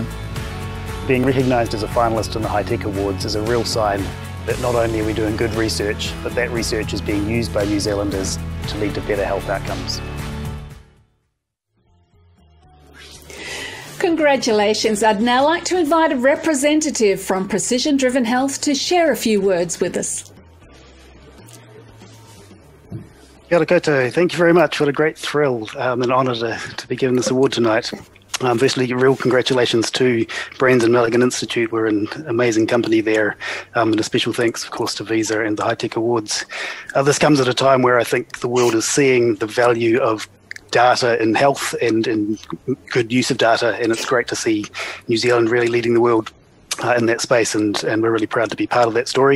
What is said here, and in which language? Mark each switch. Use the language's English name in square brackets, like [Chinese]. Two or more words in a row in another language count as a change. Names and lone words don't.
[English] Being recognised as a finalist in the High Tech Awards is a real sign that not only are we doing good research, but that research is being used by New Zealanders to lead to better health outcomes. Congratulations. I'd now like to invite a representative from Precision Driven Health to share a few words with us. [Māori] Kia ora koutou. [English] Thank you very much. What a great thrill and an honour to be given this award tonight. Firstly, real congratulations to Brands and Maligan Institute. We're an amazing company there. And a special thanks, of course, to Visa and the High Tech Awards. This comes at a time where I think the world is seeing the value of data in health and in good use of data, and it's great to see New Zealand really leading the world in that space, and we're really proud to be part of that story.